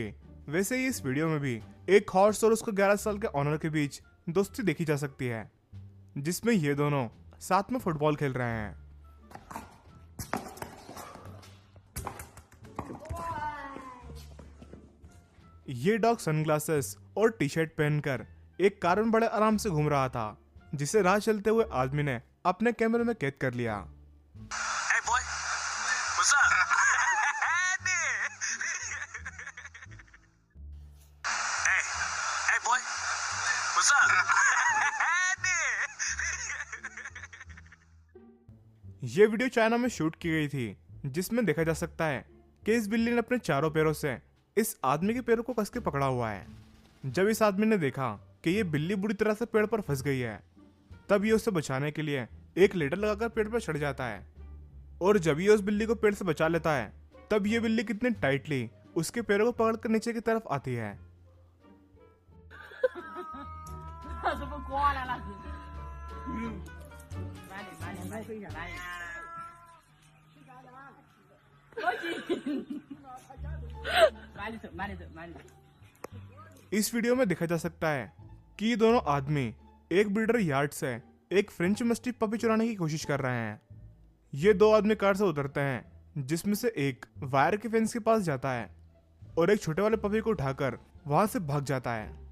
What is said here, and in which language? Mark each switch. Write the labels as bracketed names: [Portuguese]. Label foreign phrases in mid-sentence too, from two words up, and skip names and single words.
[Hindi] वैसे ही इस वीडियो में भी एक हॉर्स और उसके 11 साल के ऑनर के बीच दोस्ती देखी जा सकती है, जिसमें ये दोनों साथ में फुटबॉल खेल रहे हैं। ये [English] dog sunglasses [Hindi] और [English] T shirt [Hindi] पहनकर एक कार में बड़े आराम से घूम रहा था, जिसे राह चलते हुए आदमी ने अपने कैमरे में कैद कर लिया। [English] Hey boy, what's up? hey boy, what's up? [Hindi] ये वीडियो चाइना में शूट की गई थी, जिसमें देखा जा सकता है कि इस बिल्ली ने अपने चारों पैरों से इस आदमी के पैरों को कस के पकड़ा हुआ है। जब इस आदमी ने देखा कि ये बिल्ली बुरी तरह से पेड़ पर फंस गई है, तब ये उसे बचाने के लिए एक लेटर लगाकर पेड़ पर चढ़ जाता है, और जब ये उस बिल्ली को पेड़ से बचा लेता है, तब ये बिल्ली कितनी टाइटली उसके पैरों को पकड़कर नीचे की तरफ आती है। [Chinese] 什么瓜来了？慢点，慢点，慢点，慢点。慢点走，慢点走，慢点走。 [Hindi] इस वीडियो में देखा जा सकता है कि ये दोनों आदमी एक [English] breeder yard [Hindi] से एक [English] French mastiff puppy [Hindi] चुराने की कोशिश कर रहे हैं। ये 2 आदमी कार से उतरते हैं, जिसमें से एक वायर के फेंस के पास जाता है और एक छोटे वाले पपी को उठाकर वहां से भाग जाता है।